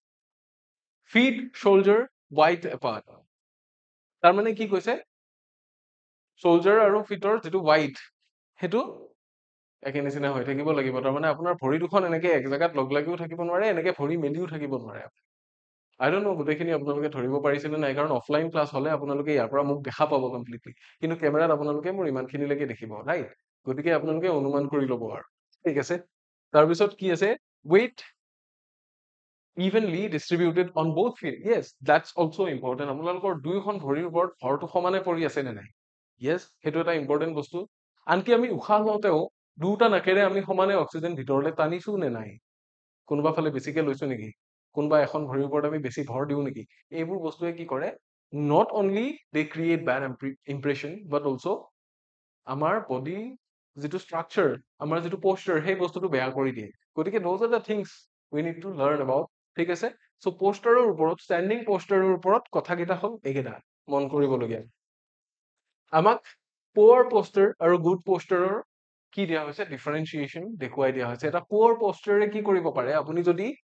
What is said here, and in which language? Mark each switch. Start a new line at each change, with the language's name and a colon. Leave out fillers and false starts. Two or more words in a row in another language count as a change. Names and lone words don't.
English: feet shoulder wide apart
Assamese: তাৰ মানে কি কৈছে শোল্ডাৰ আৰু ফিটৰ যিটো ৱাইড সেইটো একে নিচিনা হৈ থাকিব লাগিব তাৰমানে আপোনাৰ ভৰি দুখন এনেকে এক জাগাত লগ লাগিও থাকিব নোৱাৰে এনেকে ভৰি মেলিও থাকিব নোৱাৰে
English: I don't know
Assamese: গোটেইখিনি আপোনালোকে ধৰিব পাৰিছেনে নাই কাৰণ
English: offline class
Assamese: হলে আপোনালোকে ইয়াৰ পৰা মোক দেখা পাব কমপ্লিটলি কিন্তু কেমেৰাত আপোনালোকে মোৰ ইমানখিনিলৈকে দেখিব ৰাইট গতিকে আপোনালোকে অনুমান কৰি ল'ব আৰু ঠিক আছে তাৰপিছত কি আছে ৱেইট
English: evenly distributed on both feet yes that's also important
Assamese: আপোনালোকৰ দুইখন ভৰিৰ ওপৰত ভৰটো সমানে পৰি আছে নে নাই yes সেইটো এটা ইম্পৰ্টেন্ট বস্তু আনকি আমি উশাহ লওঁতেও দুটা নাকেৰে আমি সমানে অক্সিজেন ভিতৰলৈ টানিছো নে নাই কোনোবা ফালে বেছিকে লৈছো নেকি কোনোবা এখন ভৰিৰ ওপৰত আমি বেছি ভৰ দিওঁ নেকি এইবোৰ বস্তুৱে কি কৰে
English: not only they create bad impression but also'
Assamese: আমাৰ বডি যিটো ষ্ট্ৰাকচাৰ আমাৰ যিটো প'ষ্টাৰ সেই বস্তুটো বেয়া কৰি দিয়ে গতিকে
English: those are the things we need to learn about
Assamese: ঠিক আছে চ' প'ষ্টাৰৰ ওপৰত ষ্টেণ্ডিং প'ষ্টাৰৰ ওপৰত কথাকেইটা হ'ল এইকেইটা মন কৰিবলগীয়া আমাক
English: poor posture
Assamese: আৰু গুড প'ষ্টাৰৰ কি দিয়া হৈছে ডিফাৰেঞ্চিয়েশ্যন দেখুৱাই দিয়া হৈছে এটা পুৱাৰ প'ষ্টাৰে কি কৰিব পাৰে আপুনি যদি